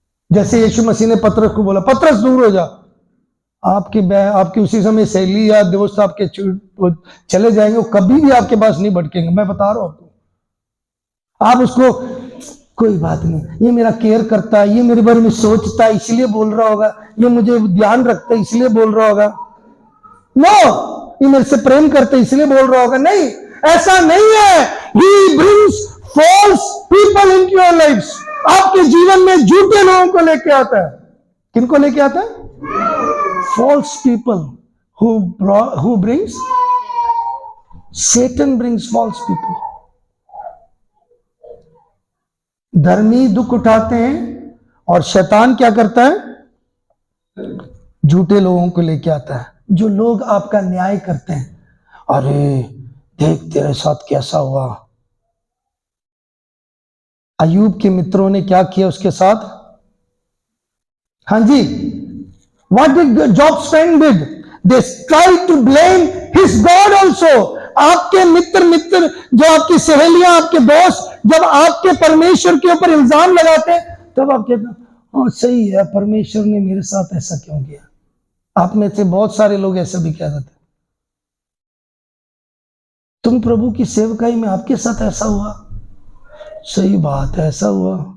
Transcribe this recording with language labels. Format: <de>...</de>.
<hi>जैसे यीशु मसीह ने पतरस को बोला, पतरस दूर हो जा। आपकी उसी समय सहेली या दोस्त आपके चले जाएंगे, वो कभी भी आपके पास नहीं भटकेंगे, मैं बता रहा हूं आपको। आप उसको, कोई बात नहीं, ये मेरा केयर करता है, ये मेरे बारे में सोचता है इसलिए बोल रहा होगा, ये मुझे ध्यान रखता है इसलिए बोल रहा होगा, नो, ये मेरे से प्रेम करता है इसलिए बोल रहा होगा। नहीं, ऐसा नहीं है।</hi> <en>He brings false people into your lives.</en> <hi>आपके जीवन में झूठे लोगों को लेके आता है। किनको लेके आता है?</hi> <en>False people who brings, Satan brings false people.</en> <hi>धर्मी दुख उठाते हैं और शैतान क्या करता है? झूठे लोगों को लेके आता है। जो लोग आपका न्याय करते हैं, अरे देख तेरे साथ कैसा हुआ। अय्यूब के मित्रों ने क्या किया उसके साथ? हाँ जी,</hi> <en>what did Job's friend did? They tried to blame his God also.</en> <hi>आपके मित्र जो आपकी सहेलियां, आपके दोस्त जब आपके परमेश्वर के ऊपर इल्जाम लगाते हैं, तब आप कहते हैं हाँ सही है, परमेश्वर ने मेरे साथ ऐसा क्यों किया। आप में से बहुत सारे लोग ऐसा भी कह देते, तुम प्रभु की सेवकाई में आपके साथ ऐसा हुआ, सही बात है ऐसा हुआ।</hi>